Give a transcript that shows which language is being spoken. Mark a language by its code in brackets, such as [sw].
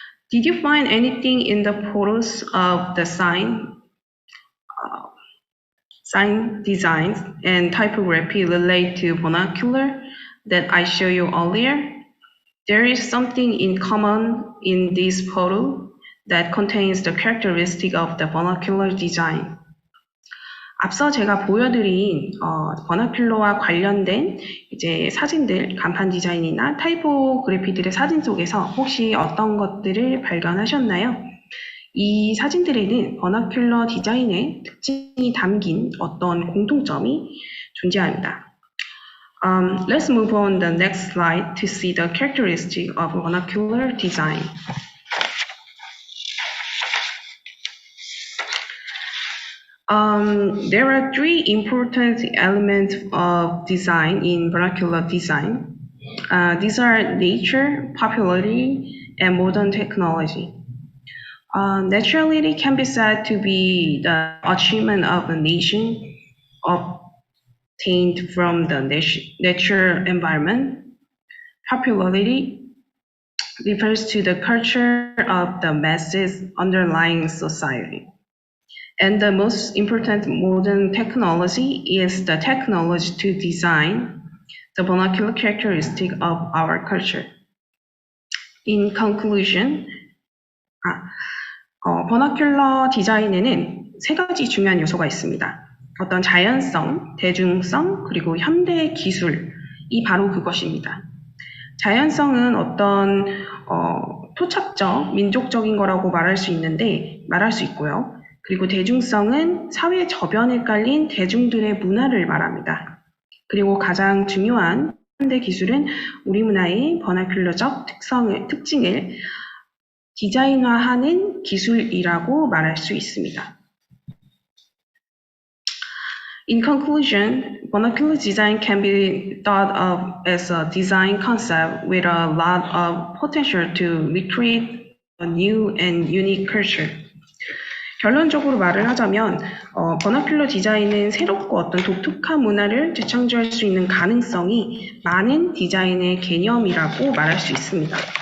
[en] Did you find anything in the photos of the sign designs and typography relate to vernacular that I showed you earlier? There is something in common in this photo that contains the characteristic of the vernacular design. [ko] 앞서 제가 보여드린 버나큘러와 관련된 이제 사진들, 간판 디자인이나 타이포그래피들의 사진 속에서 혹시 어떤 것들을 발견하셨나요? 이 사진들에는 버나큘러 디자인의 특징이 담긴 어떤 공통점이 존재합니다. [en] Let's move on the next slide to see the characteristic of vernacular design. There are three important elements of design in vernacular design. These are nature, popularity, and modern technology. Naturality can be said to be the achievement of a nation obtained from the natural environment. Popularity refers to the culture of the masses underlying society. And the most important modern technology is the technology to design the vernacular characteristic of our culture. In conclusion, [ko] 버나큘러 디자인에는 세 가지 중요한 요소가 있습니다. 어떤 자연성, 대중성, 그리고 현대 기술이 바로 그것입니다. 자연성은 어떤 토착적, 민족적인 거라고 말할 수 있고요. 그리고 대중성은 사회 저변에 깔린 대중들의 문화를 말합니다. 그리고 가장 중요한 현대 기술은 우리 문화의 버나큘러적 특징을 디자인화하는 기술이라고 말할 수 있습니다. [en] In conclusion, vernacular design can be thought of as a design concept with a lot of potential to recreate a new and unique culture. [ko] 결론적으로 말을 하자면 버나큘러 디자인은 새롭고 어떤 독특한 문화를 재창조할 수 있는 가능성이 많은 디자인의 개념이라고 말할 수 있습니다.